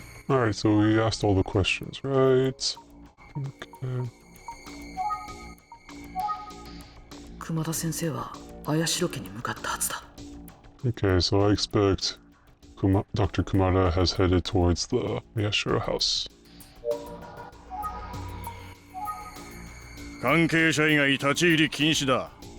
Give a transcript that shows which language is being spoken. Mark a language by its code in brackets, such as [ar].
[en] Alright, so we asked all the questions, right? Okay. [ja] 熊田先生は綾代家に向かったはずだ。 [en] Okay, so I expect Dr. Kumada has headed towards the Yashiro house. [ja] 関係者以外立ち入り禁止だ。